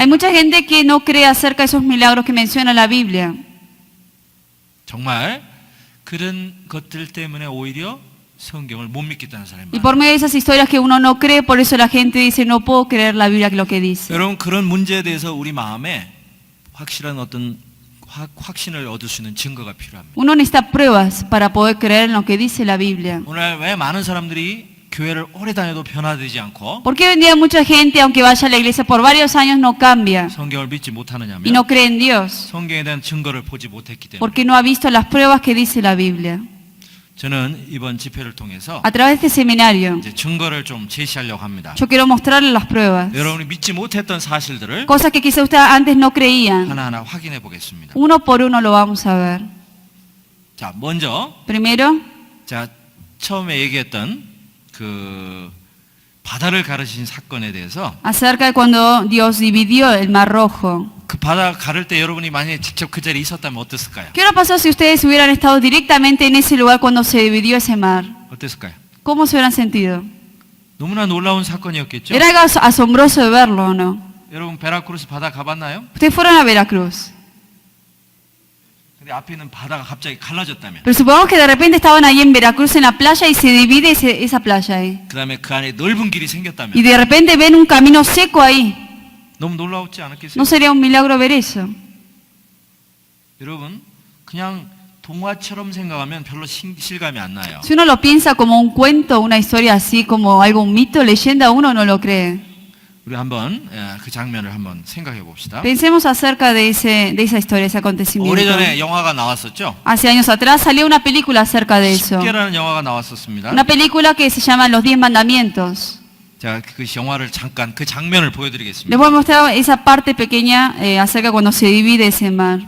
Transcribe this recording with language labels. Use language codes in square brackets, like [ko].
[es] Hay mucha gente que no cree acerca de esos milagros que menciona la Biblia. [ko] 정말 그런 것들 때문에 오히려 성경을 못 믿겠다는 사람이 [es] Y [ko] 많아요. [es] por medio de esas historias que uno no cree, por eso la gente dice, no puedo creer la Biblia lo que dice. [ko] 여러분 그런 문제에 대해서 우리 마음에 확실한 어떤 확신을 얻을 수 있는 증거가 필요합니다. [es] Uno necesita pruebas para poder creer en lo que dice la Biblia. [ko] 오늘 왜 많은 사람들이 교회를 오래 다녀도 변화되지 않고 [es] ¿Por qué hoy en día mucha gente, aunque vaya a la iglesia por varios años, no cambia [ko] 성경을 믿지 [es] y [ko] 못하느냐면 [es] no cree en Dios? [ko] 성경에 대한 증거를 보지 못했기 때문에. [es] Porque no ha visto las pruebas que dice la Biblia. [ko] 저는 이번 집회를 통해서 [es] A través de este seminario, [ko] 이제 증거를 좀 제시하려고 합니다. [es] yo quiero mostrarles las pruebas. [ko] 여러분이 믿지 못했던 사실들을 [es] Cosas que quizá ustedes antes no creían. [ko] 하나하나 확인해 보겠습니다. [es] Uno por uno lo vamos a ver. [ko] 자, 먼저 [es] Primero, [ko] 자 처음에 얘기했던 그 바다를 가르신 사건에 대해서 [es] acerca de cuando Dios dividió el Mar Rojo. [ko] 그 바다 가를 때 여러분이 만약에 직접 그 자리에 있었다면 어땠을까요? [es] ¿Qué hubiera pasado si ustedes hubieran estado directamente en ese lugar cuando se dividió ese mar? [ko] 어땠을까요? [es] ¿Cómo se hubieran sentido? [ko] 너무나 놀라운 사건이었겠죠? [es] Era algo asombroso de verlo, ¿o no? [ko] 여러분 베라크루스 바다 가봤나요? [es] Ustedes fueron a Veracruz, [ko] 근데 앞에 있는 바다가 갑자기 갈라졌다면 [es] pero supongamos que de repente estaban ahí en Veracruz en la playa y se divide esa playa ahí. [ko] 그 다음에 그 안에 넓은 길이 [es] Y [ko] 생겼다면 [es] de repente ven un camino seco ahí. [ko] 너무 놀라웠지 않았겠어요? [es] ¿No sería un milagro ver eso? [ko] 여러분 그냥 동화처럼 생각하면 별로 실감이 안 나요. [es] Si uno lo piensa como un cuento, una historia así, como algo, un mito, leyenda, uno no lo cree. [ko] 우리 한번 그 장면을 한번 생각해 봅시다. [es] Pensemos acerca de esa historia, ese acontecimiento. [ko] 오래전에 영화가 나왔었죠. [es] Hace años atrás salió una película acerca de eso. [ko] 10개라는 영화가 나왔었습니다. [es] Una película que se llama Los 10 Mandamientos. [ko] 제가 그 영화를 잠깐 그 장면을 보여드리겠습니다. [es] Les voy a mostrar esa parte pequeña acerca cuando se divide ese mar.